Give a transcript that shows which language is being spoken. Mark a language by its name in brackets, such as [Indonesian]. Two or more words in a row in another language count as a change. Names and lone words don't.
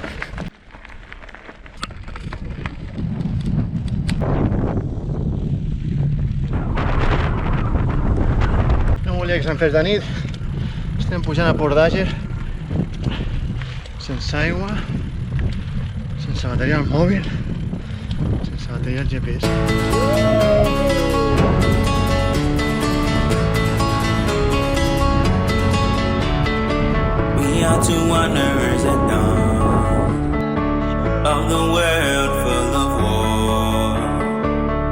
[Catalan] No volia que se'n fes de nit. Estem pujant a Port d'Àger sense aigua, sense bateria al mòbil, sense bateria al GPS. [English] We are two wanderers at dawn of the world full of war.